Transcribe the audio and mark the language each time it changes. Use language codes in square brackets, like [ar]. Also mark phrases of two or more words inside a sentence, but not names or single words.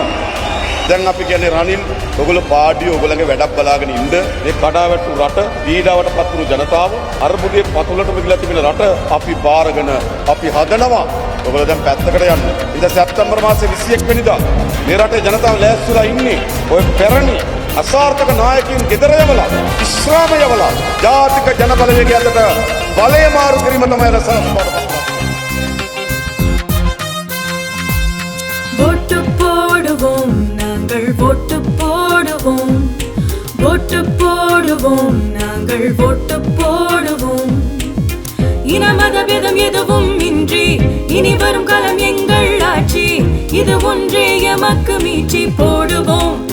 [si] දැන් අපි කියන්නේ රනිල් ඔයගොල්ලෝ පාඩිය ඔයගොල්ලන්ගේ වැඩක් බලාගෙන ඉන්න මේ කඩාවැටු රට පීඩාවට පත්වුණු ජනතාව අර්බුදයේ පතුලට මිදලා තිබෙන රට අපි බාරගෙන අපි හදනවා. ඔයගොල්ලෝ දැන් පැත්තකට යන්න. ඉතින් සැප්තැම්බර් මාසේ 21 වෙනිදා මේ රටේ ජනතාව ලෑස්තිලා ඉන්නේ ඔය පැරණි අසාර්ථක නායකයින් ගෙදර යවලා ඉස්ලාම යවලා ජාතික ජන බලවේගය අතට බලය මාරු කිරීම තමයි රසායනික [ta] ஓட்டு போடுவோம் நாங்கள் ஓட்டு போடுவோம் ஓட்டு போடுவோம் நாங்கள் ஓட்டு போடுவோம் இனமத பேதம் எதுவும் இன்றி இனி வரும் காலம் எங்கள் ஆட்சி இது ஒன்றே எமக்கு மீட்சி போடுவோம்